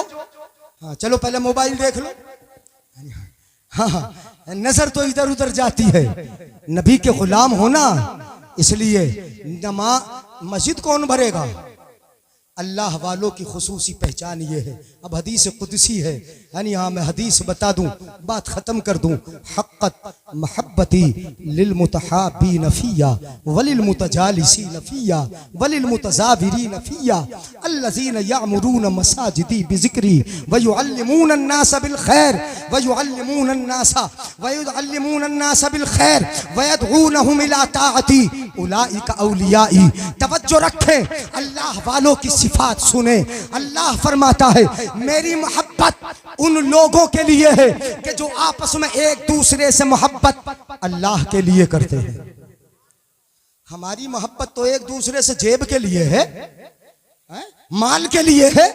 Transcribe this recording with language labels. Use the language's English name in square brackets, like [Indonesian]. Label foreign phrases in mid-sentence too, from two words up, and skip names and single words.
[Hindi] हाँ चलो पहले मोबाइल देख लो। हाँ, नजर तो इधर उधर जाती है। नबी के गुलाम होना, इसलिए मस्जिद कौन भरेगा? अल्लाह वालों की खुसूसी पहचान ये है। अब [Arabic] حديث قدسي [Hindi] है, यानी हाँ मैं हदीस बता दूं, बात खत्म कर दूं। [Arabic] حقت محبتي للمتحابين فيّ وللمتجالسين فيّ وللمتزاورين فيّ الذين يعمرون مساجدي بذكري ويعلمون الناس بالخير ويعلمون الناس بالخير ويدعونهم إلى طاعتي أولئك أوليائي. [Hindi] तवज्जो रखें, अल्लाह वालों की सिफात सुने। अल्लाह फरमाता है मेरी मोहब्बत उन लोगों के लिए है कि जो आपस में एक दूसरे से मोहब्बत अल्लाह के लिए करते हैं। हमारी मोहब्बत तो एक दूसरे से जेब के लिए है, माल के लिए है।